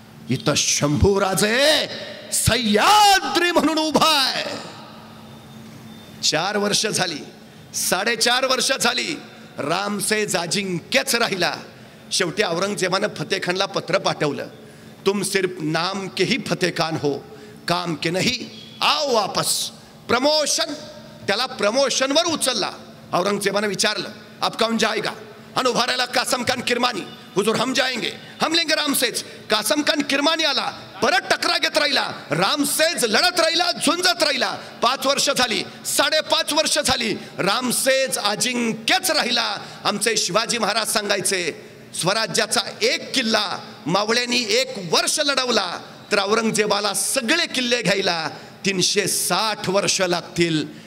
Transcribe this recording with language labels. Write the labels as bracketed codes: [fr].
[mr] इथं शंभूराजे सह्याद्री म्हणून उभा आहे. 4 वर्ष झाली, 4.5 वर्ष झाली, रामसेज अजिंक्यच राहिला. शेवटी औरंगजेबानं फतेखानला पत्र पाठवलं, [hi] तुम सिर्फ नाम के ही फतेखान हो, काम के नहीं, आओ वापस. [mr] प्रमोशन, त्याला प्रमोशनवर उचलला. औरंगजेबानं विचारलं, [hi] आप कौन जाएगा? [mr] आणि उभा राहिला कासम खान किरमानी. [hi] हुजूर हम जाएंगे, हम लेंगे रामसेज. [mr] कासम खान किरमानी आला, परत टकरा घेत राहिला. रामसेज लढत राहिला, झुंजत राहिला. 5 वर्ष झाली, 5.5 वर्ष झाली, रामसेज अजिंक्यच राहिला. आमचे शिवाजी महाराज सांगायचे, स्वराज्याचा एक किल्ला मावळ्यांनी 1 वर्ष लढवला तर औरंगजेबाला सगळे किल्ले घ्यायला 360 वर्ष लागतील.